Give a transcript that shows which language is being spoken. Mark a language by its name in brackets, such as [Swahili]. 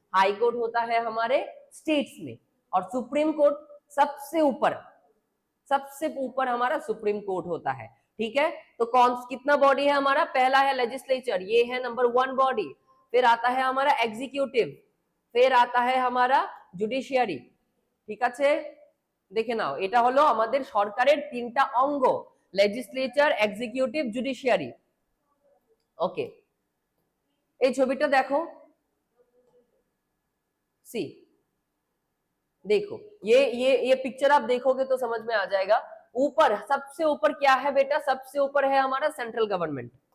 [Hindi] High court होता है हमारे स्टेट्स में, और सुप्रीम कोर्ट सबसे ऊपर, सबसे ऊपर हमारा सुप्रीम कोर्ट होता है, ठीक है। तो कौन कितना बॉडी है हमारा, पहला है लेजिस्लेचर, ये है नंबर 1 बॉडी, फिर आता है हमारा एग्जीक्यूटिव, फिर आता है हमारा जुडिशियरी, [Bangla] ঠিক আছে। দেখে নাও, এটা হলো আমাদের সরকারের তিনটা অঙ্গ, লেজিসলেচার, এক্সিকিউটিভ, জুডিশিয়ারি। [Hindi] ওকে, [Bangla] এই ছবিটা দেখো, [Hindi] सी, देखो ये पिक्चर आप देखोगे तो समझ में आ जाएगा। ऊपर, सबसे ऊपर क्या है बेटा, सबसे ऊपर है हमारा सेंट्रल गवर्नमेंट।